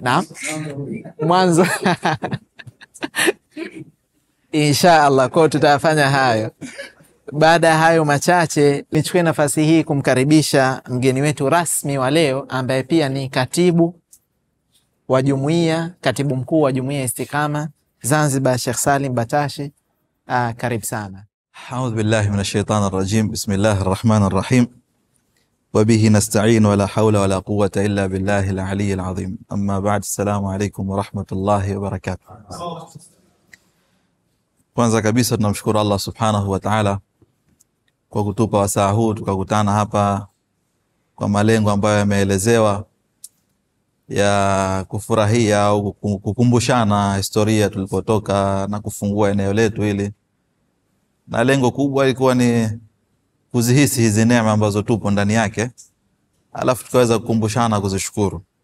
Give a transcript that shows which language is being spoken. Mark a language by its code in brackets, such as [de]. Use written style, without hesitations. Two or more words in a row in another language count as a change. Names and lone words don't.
[sw] Naam, mwanzo inshallah kwa tutafanya hayo. Baada ya hayo machache, nichukue nafasi hii kumkaribisha mgeni wetu rasmi wa leo, ambaye pia ni katibu wa jumuiya, katibu mkuu wa jumuiya Istiqama Zanzibar, Sheikh Salim Batashi. Karibu sana. [ar] أعوذ بالله من الشيطان الرجيم. بسم الله الرحمن الرحيم. وبه نستعين ولا حول ولا قوة إلا بالله العلي العظيم. أما بعد، السلام عليكم ورحمة الله وبركاته. [sw] Kwanza kabisa tunamshukuru Allah [ar] سبحانه وتعالى [sw] kwa kutupa wasaa huu tukakutana hapa kwa malengo ambayo yameelezewa ya kufurahia au kukumbushana historia tulipotoka na kufungua eneo letu hili, na lengo kubwa ilikuwa ni kuzihisi hizi neema ambazo tupo ndani yake, alafu tukaweza kukumbushana kuzishukuru.